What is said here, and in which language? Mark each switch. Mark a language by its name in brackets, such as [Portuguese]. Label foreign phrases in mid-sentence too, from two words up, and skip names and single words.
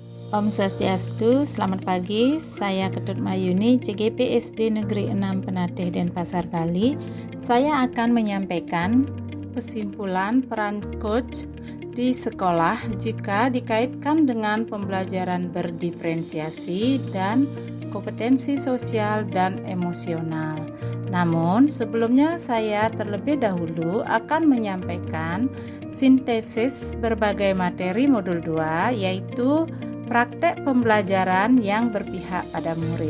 [Balinese] Om Swastiastu, [Indonesian] selamat pagi. Saya Ketut Mayuni, CGP SD Negeri 6 Penatih Denpasar, Bali. Saya akan menyampaikan kesimpulan peran coach di sekolah jika dikaitkan dengan pembelajaran berdiferensiasi dan kompetensi sosial dan emosional. Namun, sebelumnya saya terlebih dahulu akan menyampaikan sintesis berbagai materi modul 2, yaitu praktek pembelajaran yang berpihak pada murid.